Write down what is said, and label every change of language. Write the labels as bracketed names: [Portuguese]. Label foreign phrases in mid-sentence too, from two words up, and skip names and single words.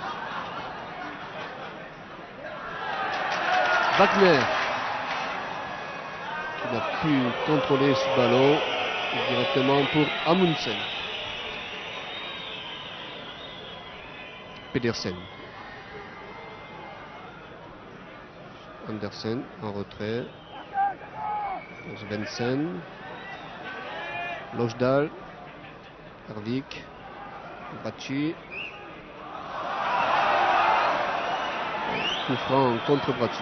[French] Wagner. Il a pu contrôler ce ballon directement pour Amundsen. Pedersen. Andersen en retrait. Svensson. Lojdal. Hervik. Bracci. Coup franc contre Bracci.